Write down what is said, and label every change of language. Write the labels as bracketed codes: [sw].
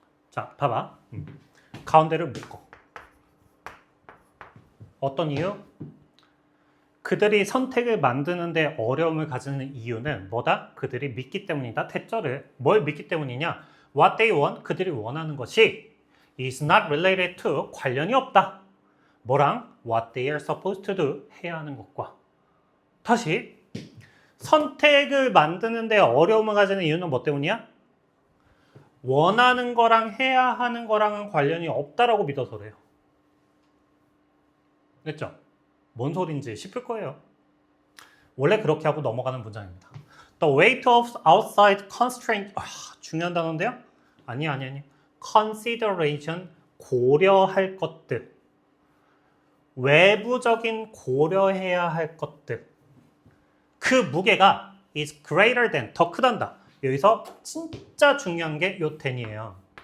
[ko] 자, 봐봐. 가운데를 묶어. 어떤 이유? 그들이 선택을 만드는데 어려움을 가지는 이유는 뭐다? 그들이 믿기 때문이다. 대절을 뭘 믿기 때문이냐? [en] What they want, [ko] 그들이 원하는 것이 [en] is not related to, [ko] 관련이 없다. 뭐랑? [en] What they are supposed to do, [ko] 해야 하는 것과. 다시 선택을 만드는데 어려움을 가지는 이유는 뭐 때문이야? 원하는 거랑 해야 하는 거랑은 관련이 없다라고 믿어서 그래요. 됐죠? 뭔 소린지 싶을 거예요. 원래 그렇게 하고 넘어가는 문장입니다. [en] The weight of outside constraint. [ko] 중요한 단어인데요? 아니. Consideration, 고려할 것들. 외부적인 고려해야 할 것들. 그 무게가 [en] is greater than, [ko] 더 크단다. 여기서 진짜 중요한 게 요 than이에요.